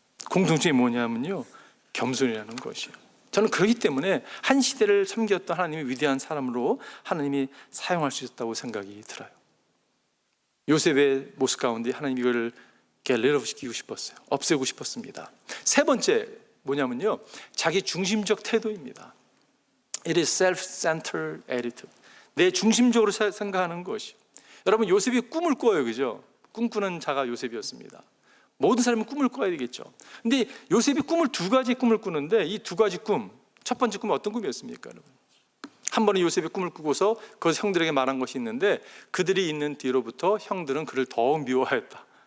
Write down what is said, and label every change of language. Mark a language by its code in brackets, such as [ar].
[ko] 공통점이 뭐냐면요, 겸손이라는 것이에요. 저는 그렇기 때문에 한 시대를 섬겼던 하나님의 위대한 사람으로 하나님이 사용할 수 있었다고 생각이 들어요. 요셉의 모습 가운데 하나님이 이걸 겟레러시키고 싶었어요. 없애고 싶었습니다. 세 번째 뭐냐면요, 자기 중심적 태도입니다. [en] It is self-centered attitude. [ko] 내 중심적으로 생각하는 것이. 여러분, 요셉이 꿈을 꿔요, 그죠? 꿈꾸는 자가 요셉이었습니다. 모든 사람은 꿈을 꿔야 되겠죠. 근데 요셉이 두 가지 꿈을 꾸는데, 이 두 가지 꿈, 첫 번째 꿈은 어떤 꿈이었습니까, 여러분? 한 번은 요셉이 꿈을 꾸고서 그것을 형들에게 말한 것이 있는데, 그들이 있는 뒤로부터 형들은 그를 더욱 미워하였다.